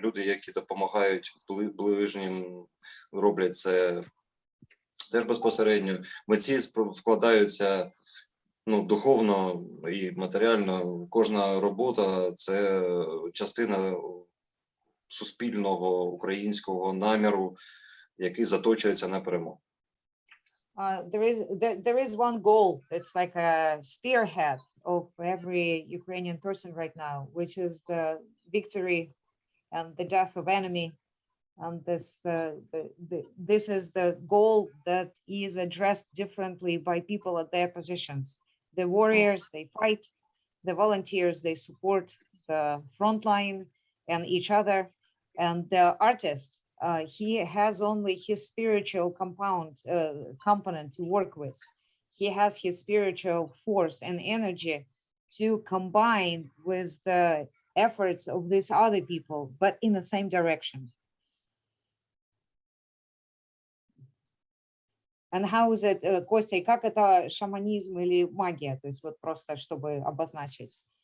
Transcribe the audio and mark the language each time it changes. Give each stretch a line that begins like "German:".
Ukrainian: Люди, які допомагають ближнім, роблять це теж безпосередньо. Митці вкладаються духовно і матеріально. Кожна робота – це частина суспільного українського наміру, який заточується на перемогу.
English: There is one goal that's like a spearhead of every Ukrainian person right now, which is the victory and the death of enemy. And this is the goal that is addressed differently by people at their positions. The warriors, they fight. The volunteers, they support the front line and each other. And the artist, he has only his spiritual component to work with. He has his spiritual force and energy to combine with the efforts of these other people, but in the same direction.
Russian: And how is it, Костя, и как это шаманизм или магия? То есть вот просто, чтобы обозначить.